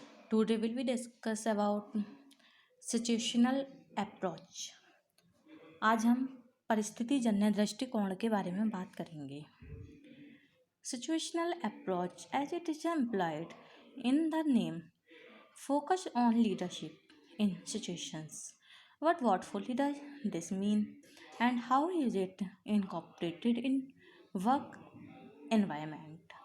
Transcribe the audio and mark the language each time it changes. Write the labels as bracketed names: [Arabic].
[English] Today will we discuss about situational approach. [Hindi] आज हम परिस्थिति जन्य दृष्टिकोण के बारे में बात करेंगे. [English] Situational approach, as it is implied in the name, focus on leadership in situations. What fully does this mean, and how is it incorporated in work environment?